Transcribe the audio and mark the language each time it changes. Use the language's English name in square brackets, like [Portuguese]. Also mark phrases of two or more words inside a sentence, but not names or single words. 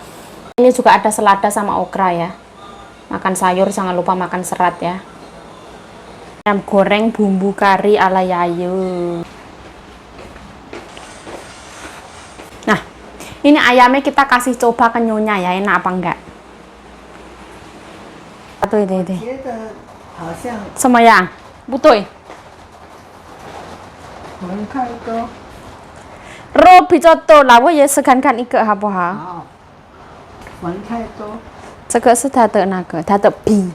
[Indonesian] Ini juga ada selada sama okra ya. Makan sayur jangan lupa makan serat ya. Ayam goreng bumbu kari ala Yayu. Nah, ini ayamnya kita kasih coba ke nyonya ya, enak apa enggak? [Chinese] 对，觉得好像什么样？不对，粉太多。肉比较多了，我也是看看一个好不好？好，粉太多，这个是它的那个，它的皮，